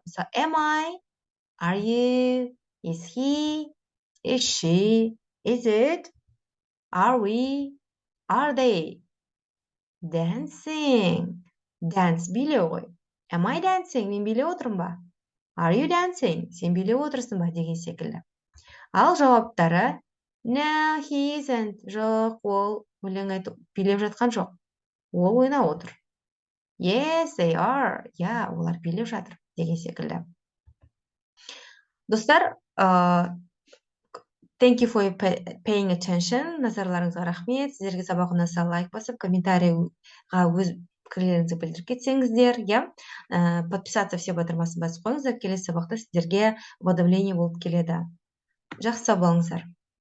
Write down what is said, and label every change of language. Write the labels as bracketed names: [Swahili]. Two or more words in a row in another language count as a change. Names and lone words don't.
[Kazakh] Мысалы, [English] am I? Are you? Is he? Is she? Is it? Are we? Are they? Dancing. [Kazakh] Dance билеу ғой. [English] Am I dancing? [Kazakh] Мен билеп отырмын ба? [English] Are you dancing? [Kazakh] Сен билеп отырсың ба? Деген секілді. Ал жауаптары [English] No, he isn't. [Kazakh] Жоқ, ол өлең айтып билеп жатқан жоқ. Ол ойнап отыр. [English] Yes, they are. [Kazakh] Олар билеп жатыр. Деген секілді. Достар, [English] thank you for paying attention. [Kazakh] Назарларыңызға рахмет. Сіздерге сабақ ұнаса лайк басып, комментарийға өз пікірлеріңізді білдіріп кетсеңіздер, [Russian] подписаться все [Kazakh] батырмасын басып қойыңыздар. Келесі сабақта сіздерге уведомление болып келеді. Жақсы сау болыңыздар.